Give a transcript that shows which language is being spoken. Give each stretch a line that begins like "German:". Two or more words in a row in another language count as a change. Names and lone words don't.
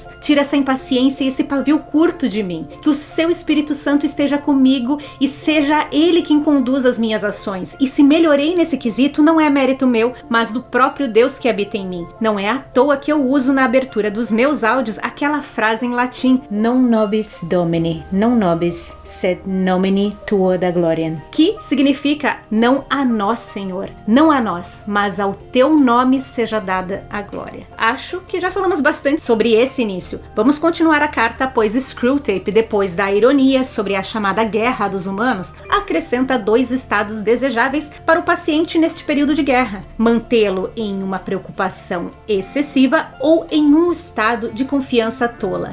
Portuguese: Tira essa impaciência e esse pavio curto de mim. Que o seu Espírito Santo esteja comigo e seja ele quem conduza as minhas ações. E se melhorei nesse quesito, não é mérito meu, mas do próprio Deus que habita em mim. Não é à toa que eu uso na abertura dos meus áudios aquela frase em latim:
Latin: non nobis Domini, non nobis, sed nomini tuo da gloriam,
Portuguese: que significa: não a nós, Senhor, não a nós, mas ao teu nome seja dada a glória. Acho que já falamos bastante sobre esse início. Vamos continuar a carta, pois Screwtape, depois da ironia sobre a chamada guerra dos humanos, acrescenta 2 estados desejáveis para o paciente neste período de guerra: mantê-lo em uma preocupação excessiva ou em um estado de confiança tola.